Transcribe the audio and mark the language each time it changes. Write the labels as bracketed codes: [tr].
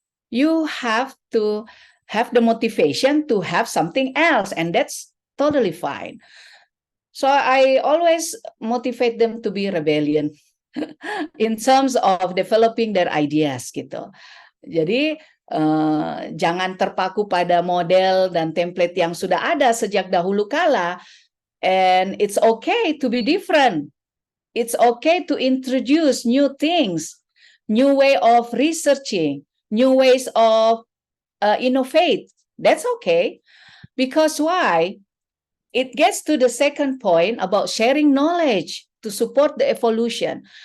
[en] You have to have the motivation to have something else, and that's totally fine. So I always motivate them to be rebellion in terms of developing their ideas gitu. [id] Jadi jangan terpaku pada model dan template yang sudah ada sejak dahulu kala. [en] And it's okay to be different. It's okay to introduce new things, new way of researching, new ways of innovate. That's okay. Because why? It gets to the second point about sharing knowledge to support the evolution.